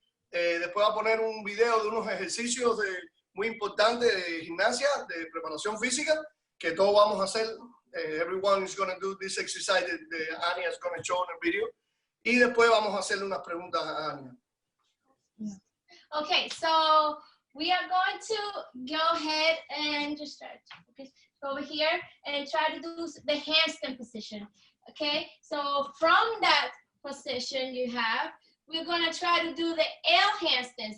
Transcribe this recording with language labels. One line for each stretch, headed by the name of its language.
Spanish: Después va a poner un video de unos ejercicios muy importantes de gimnasia, de preparación física, que todos vamos a hacer.
English: Everyone is going to do this exercise that Annia is going to show in the video.
Spanish: Y después vamos a hacerle unas preguntas a Annia.
English: Okay, so we are going to go ahead and just start over here and try to do the handstand position. Okay, so from that position you have, we're going to try to do the L handstands.